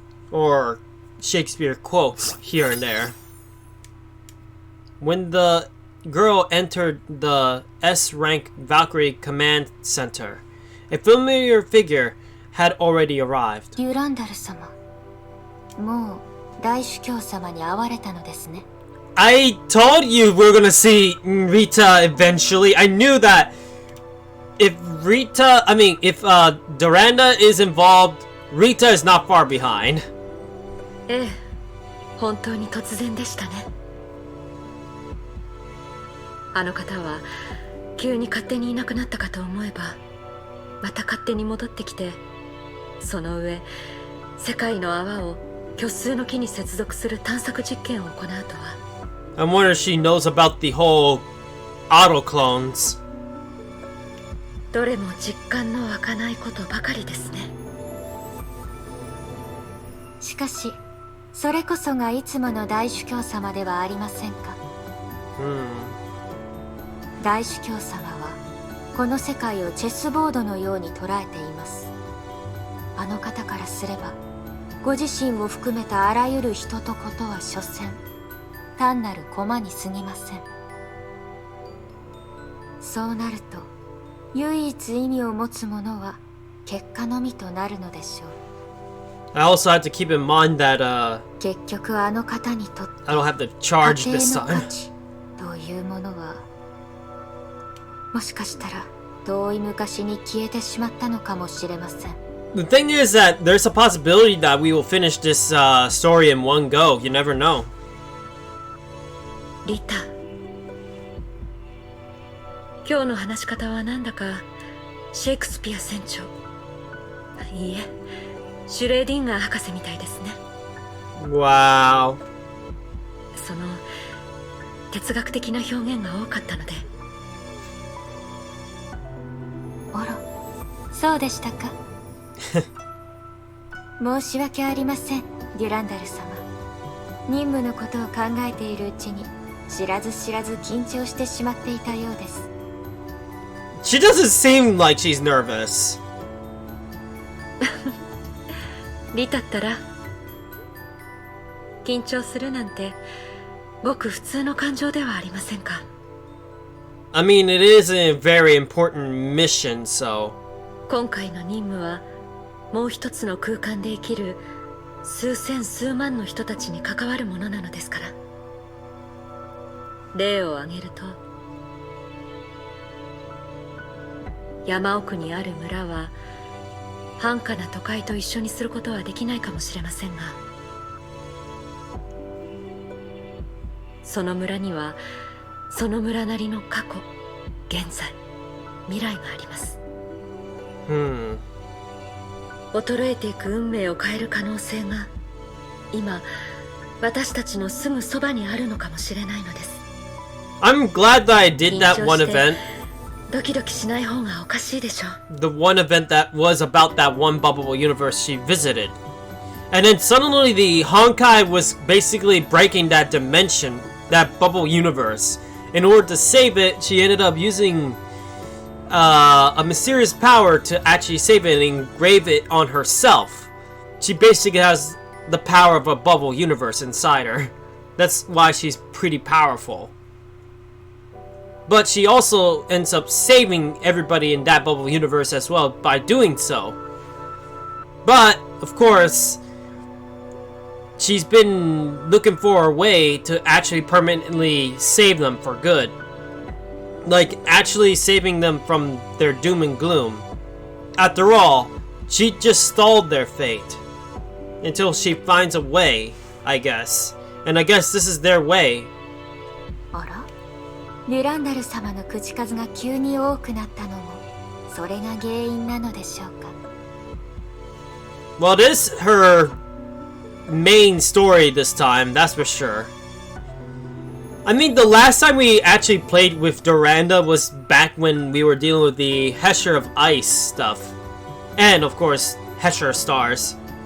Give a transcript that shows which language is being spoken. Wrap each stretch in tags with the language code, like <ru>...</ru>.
<en>Or Shakespeare quotes here and there. When the girl entered the S-rank Valkyrie Command Center, a familiar figure had already arrived.</en> <ja>デュランダル様、もう大主教様に会われたのですね。</ja> <en>I told you we were gonna see Rita eventually. I knew that if Durandal is involved, Rita is not far behind.</en> <ja>ええ、本当に突然でしたね。あの方は急に勝手にいなくなったかと思えば、また勝手に戻ってきて、その上世界の泡を虚数の木に接続する探索実験を行うとは。</ja> <en>I wonder if she knows about the whole auto clones.</en> <ja>どれも実感の湧かないことばかりですね。しかしそれこそがいつもの大主教様ではありませんか。大主教様はこの世界をチェスボードのように捉えています。あの方からすれば、ご自身を含めたあらゆる人とことは所詮単なる駒に過ぎません。そうなると唯一意味を持つものは結果のみとなるのでしょう。</ja> <en>I also have to keep in mind that</en> <ja>結局あの方にとって</ja> <en>I don't have to charge</en> <ja>家</ja> <en>the</en> <ja>庭の価</ja> <en>sun.</en> <ja>値というものはもしかしたら遠い昔に消えてしまったのかもしれません。</ja> <en>The thing is that there's a possibility that we will finish this story in one go. You never know.</en> <ja>リタ、今日の話し方はなんだかシェイクスピア船長、いいえ、シュレーディンガー博士みたいですね。</ja> <en>Wow.</en> <ja>その哲学的な表現が多かったので。あら、そうでしたか。申し訳ありません、デュランダル様。任務のことを考えているうちに知らず知らず緊張してしまっていたようです。</ja> <en>She doesn't seem like she's nervous.</en> <ja>リタったら緊張するなんてごく普通の感情ではありませんか。</ja> <en>I mean, it is a very important mission, so</en> <ja>今回の任務はもう一つの空間で生きる数千数万の人たちに関わるものなのですから。例を挙げると、山奥にある村は繁華な都会と一緒にすることはできないかもしれませんが、その村にはその村なりの過去、現在、未来があります。衰えていく運命を変える可能性が今私たちのすぐそばにあるのかもしれないのです。</ja> <en>I'm glad that I did that one event.</en> <ja>ドキドキしない方がおかしいでしょう。</ja> <en>The one event that was about that one bubble universe she visited. And then suddenly the Honkai was basically breaking that dimension, that bubble universe. In order to save it, she ended up using a mysterious power to actually save it and engrave it on herself. She basically has the power of a bubble universe inside her. That's why she's pretty powerful. But she also ends up saving everybody in that bubble universe as well by doing so. But, of course, she's been looking for a way to actually permanently save them for good. Like, actually saving them from their doom and gloom. After all, she just stalled their fate. Until she finds a way, I guess. And I guess this is their way.</en> <ja>あら、デュランダル様の口数が急に多くなったのもそれが原因なのでしょうか。</ja> <en>Well, it is her main story this time, that's for sure. I mean, the last time we actually played with Durandal was back when we were dealing with the Hesher of Ice stuff. And, of course, Hesher Stars.</en>